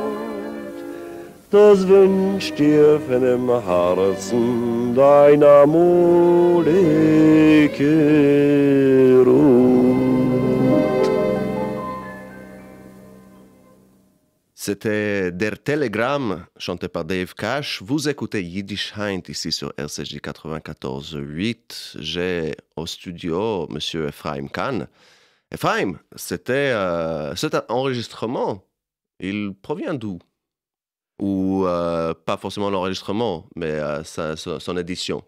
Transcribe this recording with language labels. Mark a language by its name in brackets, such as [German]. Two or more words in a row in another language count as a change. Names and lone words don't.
[German] Das wünscht dir von dem Herzen deiner molige Ruth. [French] C'était Der Telegramme, chanté par Dave Cash. Vous écoutez Yiddish Heint ici sur RCJ 94.8. J'ai au studio Monsieur Ephraim Kahn. Ephraim, cet enregistrement, il provient d'où? Ou pas forcément l'enregistrement, mais son édition.